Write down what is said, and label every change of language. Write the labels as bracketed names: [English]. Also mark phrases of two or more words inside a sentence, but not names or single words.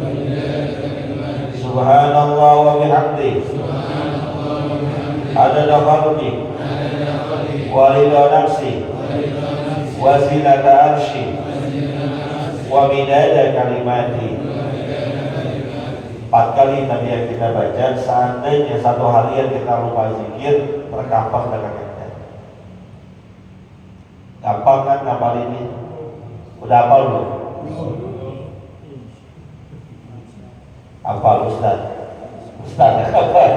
[Arabic] سبحان الله وبحمده عدد خلقه ورضا نفسه وزنة عرشه ومداد كلماته. [Indonesian] 4 kali tadi yang kita baca. Seandainya satu harian kita lupa zikir, tercover dengan kita. Gampang kan ngapal ini? Udah hafal belum? Hafal Ustaz hafal.